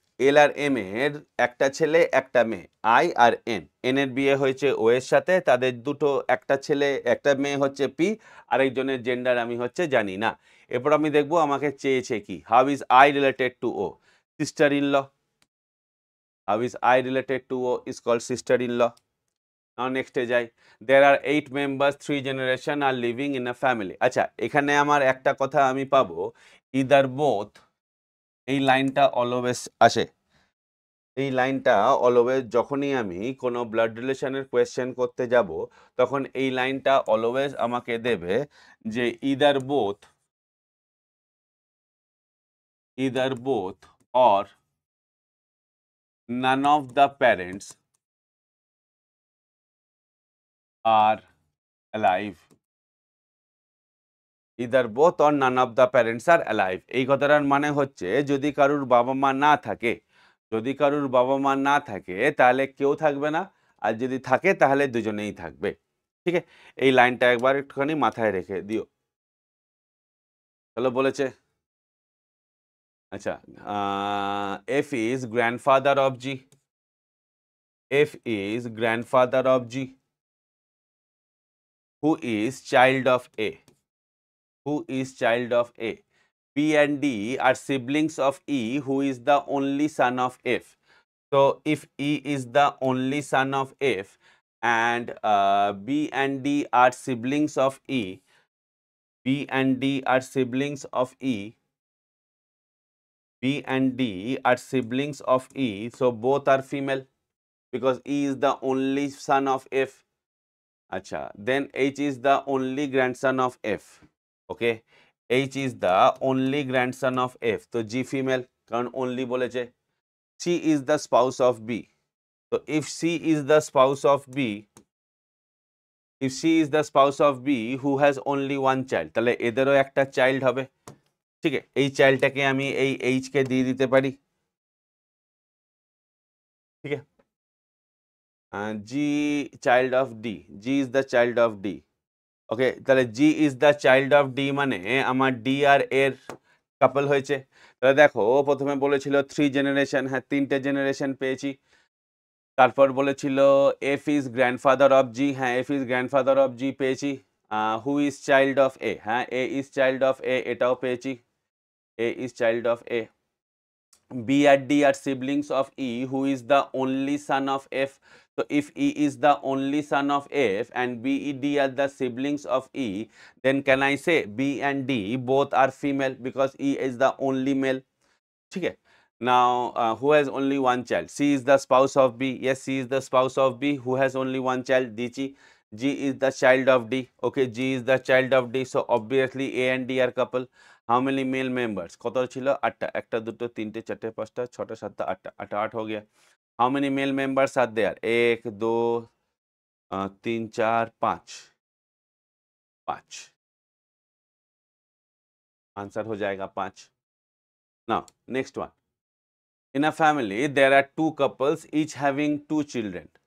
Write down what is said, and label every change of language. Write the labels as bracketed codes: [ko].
[bn] এল আর M এর একটা ছেলে একটা মেয়ে, আই আর এন, এন এর বিয়ে হয়েছে ও এর সাথে, তাদের দুটো একটা ছেলে একটা মেয়ে হচ্ছে পি, আরেকজনের জেন্ডার আমি হচ্ছে জানি না। এরপর আমি দেখবো আমাকে চেয়েছে কি, [en] How is I related to O, sister in law. How is I related to O is called sister-in-law. Now next এ যাই, there are 8 members, 3 generation are living in a family. [bn] আচ্ছা, এখানে আমার একটা কথা আমি পাবো, either both, এই লাইনটা অলওয়েজ আসে। এই লাইনটা অলওয়েজ যখনই আমি কোনো ব্লাড রিলেশনের কোয়েশ্চেন করতে যাব তখন এই লাইনটা অলওয়েজ আমাকে দেবে যে [en] either both or none of the parents are alive. Either both or none of the parents are alive. [bn] এই কথাটার মানে হচ্ছে যদি কারুর বাবা মা না থাকে, যদি কারুর বাবা মা না থাকে তাহলে কেউ থাকবে না, আর যদি থাকে তাহলে দুজনেই থাকবে। ঠিক আছে, এই লাইনটা একবার একটুখানি মাথায় রেখে দিও। তাহলে বলেছে আচ্ছা, [en] F is grandfather of G, F is grandfather of G, who is child of A, who is child of A. P and D are siblings of E, who is the only son of F. So if E is the only son of F and B and D are siblings of E, B and D are siblings of E, B and D are siblings of E, so both are female because E is the only son of F. Acha, then H is the only grandson of F. Okay, H is the only grandson of F, তো G female [bn] কারণ [en] only বলেছে। C is the spouse of B, so if C is the spouse of B, if C is the spouse of B who has only one child, [bn] তাহলে এদেরও একটা [en] child হবে, [bn] ঠিক আছে, এই চাইল্ডটাকে আমি এই এইচ কে দিয়ে দিতে পারি। [en] ঠিক আছে, G child of D, G is the child of D. [bn] ওকে, তাহলে [en] G is the child of D [bn] মানে আমার ডি আর এর কাপল হয়েছে। তাহলে দেখো প্রথমে বলেছিল 3 জেনারেশন, হ্যাঁ 3টে জেনারেশন পেয়েছি। তারপর বলেছিল [en] F is grandfather of G, হ্যাঁ F is grandfather of G [bn] পেয়েছি। [en] who is child of A, হ্যাঁ A is child of A, [bn] এটাও পেয়েছি, [en] A is child of A. B and D are siblings of E, who is the only son of F. So if E is the only son of F and B, E, D are the siblings of E, then can I say B and D both are female because E is the only male? Okay. Now, who has only one child? C is the spouse of B. Yes, C is the spouse of B. Who has only one child? D. G is the child of D. Okay, G is the child of D. So obviously A and D are couple. How many male members? [bn] কত ছিল? 8টা, একটা দুটো তিনটে চারটে পাঁচটা ছটা সাতটা আটটা, আটটা [hi] 8 हो गया। [en] How many male members are there? [hi] 1 2 3 4 5, 5 answer हो जाएगा 5। [en] Now next one, in a family there are two couples each having 2 children.